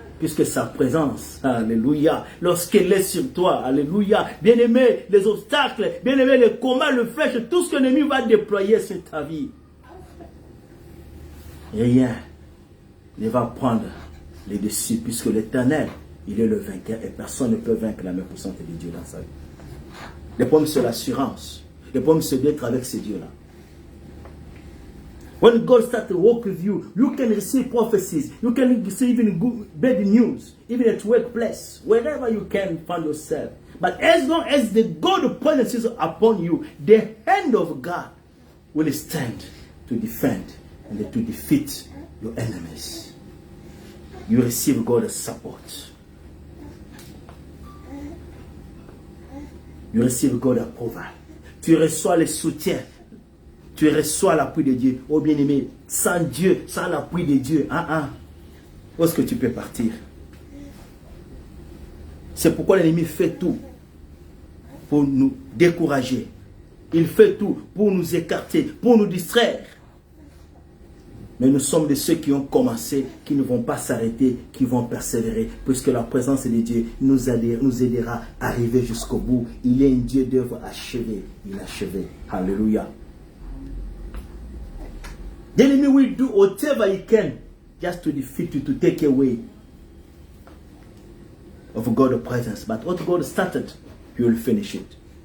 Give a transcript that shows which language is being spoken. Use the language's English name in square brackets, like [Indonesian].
[French] Puisque sa présence, alléluia, lorsqu'elle est sur toi, alléluia, bien-aimé, les obstacles, bien-aimé, les combats, le flèche, tout ce que l'ennemi va déployer sur ta vie. Rien ne va prendre les dessus, puisque l'Éternel, il est le vainqueur et personne ne peut vaincre la main puissante de Dieu dans sa vie. Le problème, c'est l'assurance. Le problème, c'est d'être avec ce Dieu-là. [English] When God starts to walk with you, you can receive prophecies. You can receive even good, bad news, even at workplace, wherever you can find yourself. But as long as the God presence is upon you, the hand of God will stand to defend and to defeat your enemies. You receive God's support. You receive God's approval. [French] Tu reçois le soutien tu reçois l'appui de Dieu. Oh bien-aimé, sans Dieu, sans l'appui de Dieu, où est-ce que tu peux partir? C'est pourquoi l'ennemi fait tout pour nous décourager. Il fait tout pour nous écarter, pour nous distraire. Mais nous sommes de ceux qui ont commencé, qui ne vont pas s'arrêter, qui vont persévérer, puisque la présence de Dieu nous aidera à arriver jusqu'au bout. Il est un Dieu d'œuvre achevé. Il a achevé. Alléluia. [English] The enemy will do whatever he can just to defeat you, to take away of God's presence. But what God started, He will finish it.